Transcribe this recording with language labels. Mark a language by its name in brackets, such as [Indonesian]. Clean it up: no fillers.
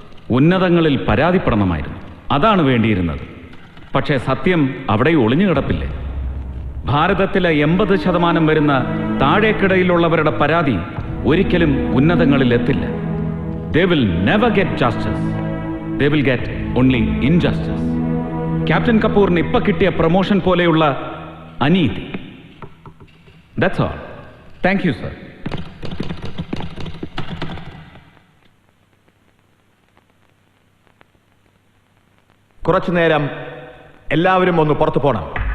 [Malayalam] ഉന്നതങ്ങളിൽ പരാതിപ്പെടണമായിരുന്നു. അതാണ് വേണ്ടിയിരുന്നത്. പക്ഷേ സത്യം അവിടെ ഒളിഞ്ഞു കിടപ്പില്ലേ? ഭാരതത്തിലെ 80% വരുന്ന താഴേക്കിടയിലുള്ളവരുടെ പരാതി ഒരിക്കലും ഉന്നതങ്ങളിൽ എത്തില്ല. [English] They will never get justice. They will get only injustice. [Malayalam] Captain കപൂറിന് ഇപ്പൊ കിട്ടിയ പ്രൊമോഷൻ പോലെയുള്ള അനീതി. [English] That's all. Thank you, sir. [Malayalam] കുറച്ചു നേരം എല്ലാവരും ഒന്ന് പുറത്തു പോണം.